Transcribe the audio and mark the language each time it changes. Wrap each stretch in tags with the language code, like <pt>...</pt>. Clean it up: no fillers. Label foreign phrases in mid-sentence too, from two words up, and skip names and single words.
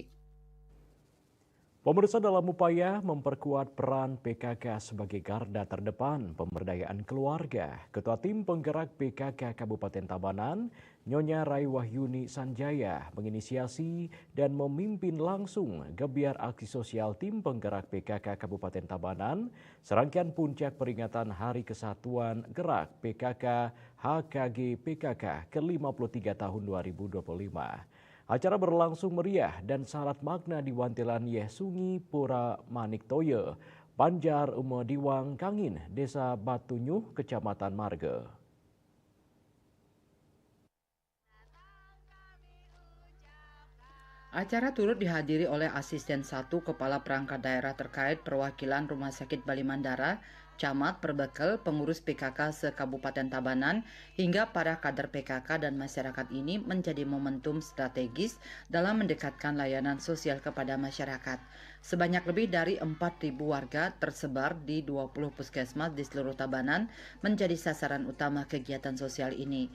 <id>Pemirsa, dalam upaya memperkuat peran PKK sebagai garda terdepan pemberdayaan keluarga, Ketua Tim Penggerak PKK Kabupaten Tabanan, Nyonya Rai Wahyuni Sanjaya, menginisiasi dan memimpin langsung gebiar aksi sosial Tim Penggerak PKK Kabupaten Tabanan, serangkaian puncak peringatan Hari Kesatuan Gerak PKK HKG PKK ke-53 tahun 2025. Acara berlangsung meriah dan syarat makna di Wantilan Yehsungi Pura Maniktoye, Banjar Umediwang Kangin, Desa Batunyuh, Kecamatan Marga. Acara turut dihadiri oleh Asisten 1 Kepala Perangkat Daerah terkait perwakilan Rumah Sakit Bali Mandara, Camat, Perbekel, pengurus PKK se-Kabupaten Tabanan, hingga para kader PKK dan masyarakat ini menjadi momentum strategis dalam mendekatkan layanan sosial kepada masyarakat. Sebanyak lebih dari 4.000 warga tersebar di 20 puskesmas di seluruh Tabanan menjadi sasaran utama kegiatan sosial ini.</id>